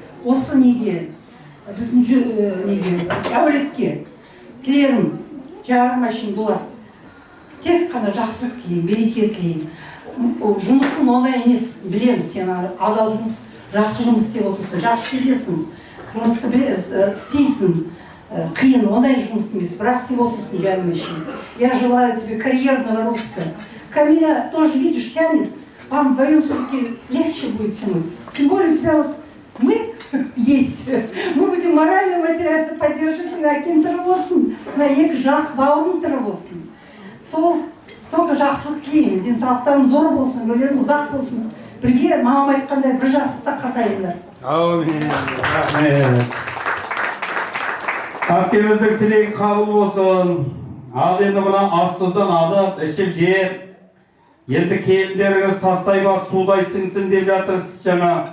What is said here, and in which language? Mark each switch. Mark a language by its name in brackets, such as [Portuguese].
[Kazakh] Осы неге, біздің әулетке тілерім, жарым үшін болады. Тек қана жақсылық тілеймін, береке тілеймін. Жұмысын оңай емес, білемін, сен адал жұмыс, жақсы жұмыс істеп отырсың, жақсы келесің, жұмысты істейсің, қиын, оңай жұмыс емес, бірақ істеп отырсың жарым үшін. [Russian] Я желаю тебе карьерного роста. Камиля тоже, видишь, тянет, вам вдвоем все-таки легче будет тянуть. Тем более у тебя вот мы есть, мы будем морально, материально поддерживать, [Kazakh] әкем тірі болсын, екі жақ бауырың тірі болсын. Сол жақсылық тілеймін, денсаулықтарың зор болсын, өмірлерің ұзақ болсын. Бірге мамам айтқандай бір жастықта қатайыңдар. Аумин, рахмет. Әпкеміздің тілегі қабыл болсын. Ал енді мына ас-тұздан алып, ішіп жеп, енді келіндеріңіз тастайбат судай сіңсін деп жатырсыз жаңа.